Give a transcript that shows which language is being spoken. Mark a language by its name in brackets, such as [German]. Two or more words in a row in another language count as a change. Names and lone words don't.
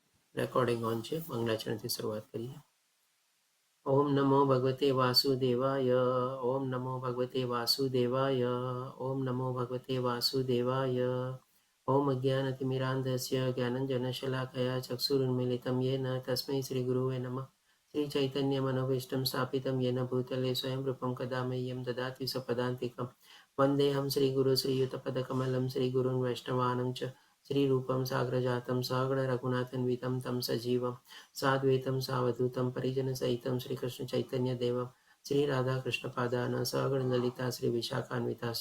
[Gujarati] રેકોર્ડિંગ ઓન છે. મંગલાચરણથી શરૂઆત કરીએ. [Sanskrit] ઓમ નમો ભગવતે વાસુદેવાય. ઓમ નમો ભગવતે વાસુદેવાય. ઓમ નમો ભગવતે વાસુદેવાય. ઓમ અજ્ઞાનતિમિરાન્ધસ્ય જ્ઞાનંજનશલાકયા ચક્ષુરુન્મિલિतं येन તસ્मै શ્રીગુરુવે નમઃ. શ્રીચૈતન્યમનોભીષ્ટं સ્થાપિतं येन भूतले स्वयं रूपं कदा मह्यं ददाति सपदान्तिकं वन्देऽहं श्रीगुरु श्रीयुतपदकमलं श्रीगुरुन् वैष्णवानं च श्रीरूपं साग्रजातं सहगणरघुनाथन्वितं तं सजीवं साद्वैतं सावधूतं परिजनसहितं श्रीकृष्णचैतन्यदेवं श्रीराधाकृष्णपादान् सहगणललिता श्रीविशाखान्विताश्च.